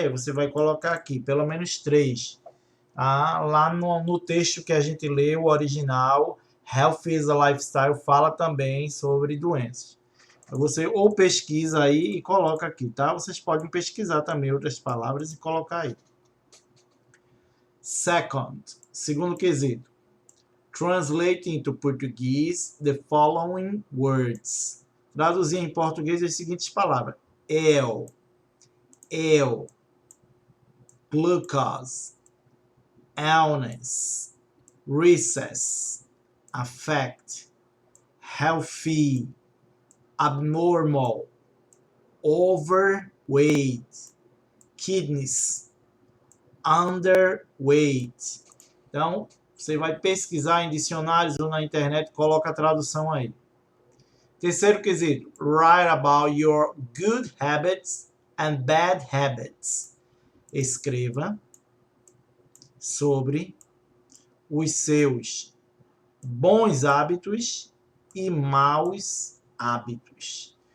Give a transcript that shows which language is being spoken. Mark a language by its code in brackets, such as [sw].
[pt] Aí você vai colocar aqui, pelo menos 3. Lá no texto que a gente leu, o original, Health is a Lifestyle, fala também sobre doenças. Você ou pesquisa aí e coloca aqui, tá? Vocês podem pesquisar também outras palavras e colocar aí. [en] Second, [pt] segundo quesito. [en] Translate into Portuguese the following words. [pt] Traduzir em português as seguintes palavras. [en] Eu, glucose, illness, recess, affect, healthy, abnormal, overweight, kidneys, underweight. [pt] Então, você vai pesquisar em dicionários ou na internet, coloca a tradução aí. Terceiro quesito, [en] write about your good habits and bad habits. [pt] Escreva sobre os seus bons hábitos e maus hábitos.